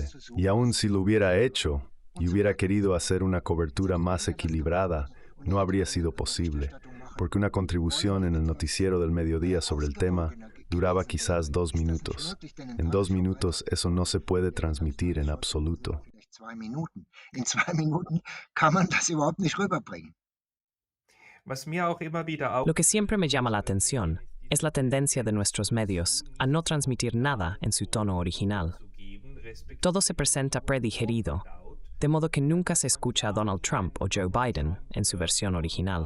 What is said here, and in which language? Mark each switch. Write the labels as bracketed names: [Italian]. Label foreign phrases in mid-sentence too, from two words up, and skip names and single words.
[Spanish] Y aun si lo hubiera hecho y hubiera querido hacer una cobertura más equilibrada, no habría sido posible, porque una contribución en el noticiero del mediodía sobre el tema duraba quizás 2 minutos. En 2 minutos eso no se puede transmitir en absoluto. [German] In 2 Minuten kann man das überhaupt nicht rüberbringen. [Spanish] Lo que siempre me llama la atención es la tendencia de nuestros medios a no transmitir nada en su tono original. Todo se presenta predigerido, de modo que nunca se escucha a Donald Trump o Joe Biden en su versión original.